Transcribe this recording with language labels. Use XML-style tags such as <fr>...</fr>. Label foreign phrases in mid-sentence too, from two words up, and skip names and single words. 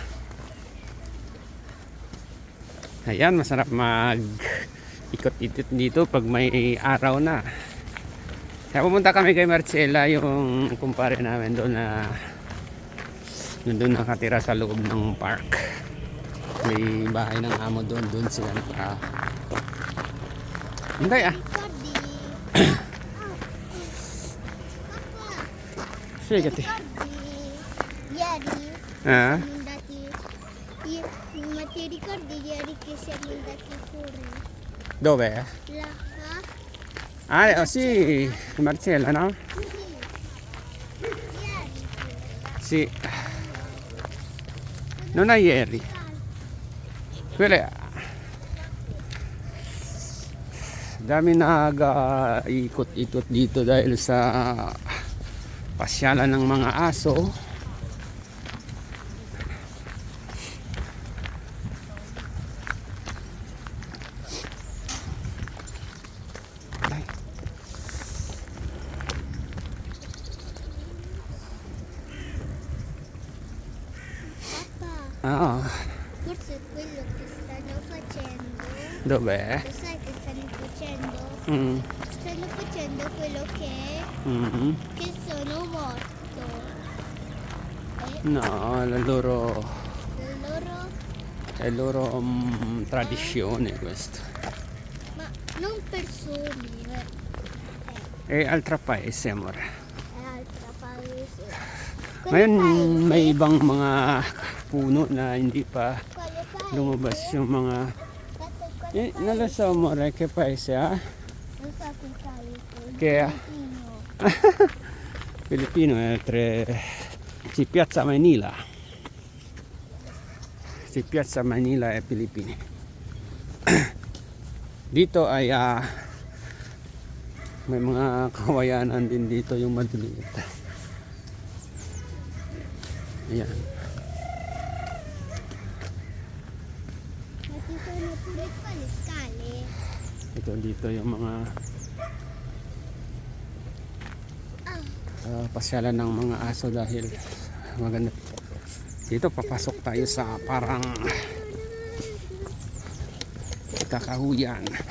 <tl>Ayan, masarap mag ikot-ikot dito pag may araw na. Kaya pumunta kami kay Marcella, yung kumpare namin doon na nandun nakatira sa loob ng park. May bahay ng amo doon, doon sila naka. Hindi ah.</tl> <it>Ricordi? Spiegati. Ieri Ah? siamo andati. Ma ti ricordi ieri che siamo andati fuori? Dove? Là? Ah, sì, Marcella, no? Ieri. Sì. Non è ieri.</it> <tl>Quelle dami nag-ikot-ikot dito dahil sa pasyalan ng mga aso. Ay.</tl> <it>Papà, Ah, forse quello che stanno facendo. dove? Lo sai che stanno facendo? Mm. Stanno facendo quello Mm. che sono morto. No, la loro Loro, è loro tradizione questo. ma non persone, E altra paese, amore. è altra paese.</it> <tl>Ngayon</tl> <it>Quale</it> <tl>may</tl> <it>paese?</it> <tl>ibang mga puno na hindi pa</tl> <it>Quale paese?</it> <tl>lumabas yung mga</tl> <it>Quale paese? non lo so, amore, che paese ah? Non so che paese. Che è? Filippino. Filippino è si piazza Manila. Si piazza Manila è Filippini.</it> <tl>Dito ay may mga kawayanan din dito yung maliliit. Ayan.</tl> <it>Ma ci sono pure qua le scale.</it> <tl>Ito dito yung mga pasyalan ng mga aso dahil maganda. Dito papasok tayo sa parang kakahuyan.</tl>